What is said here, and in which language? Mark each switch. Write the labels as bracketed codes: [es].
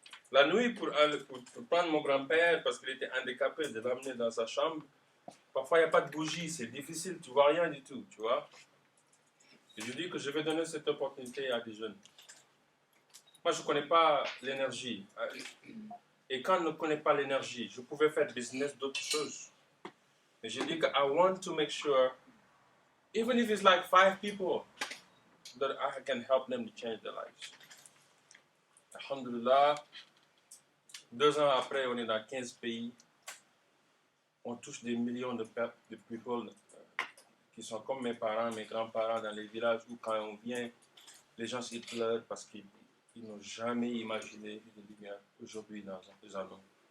[fr] La nuit, pour prendre mon grand-père, parce qu'il était handicapé, de l'amener dans sa chambre, parfois il n'y a pas de bougie, c'est difficile, tu ne vois rien du tout, tu vois. Et je dis que je vais donner cette opportunité à des jeunes. Moi, je ne connais pas l'énergie. Et quand je ne connais pas l'énergie, je pouvais faire business d'autres choses. Et je dis que [en] I want to make sure, even if it's like 5 people, that I can help them to change their lives. [fr] Alhamdulillah, 2 ans après, on est dans 15 pays. On touche des millions de people qui sont comme mes parents, mes grands-parents dans les villages où quand on vient, les gens s'y pleurent parce qu'ils n'ont jamais imaginé une lumière aujourd'hui dans un monde.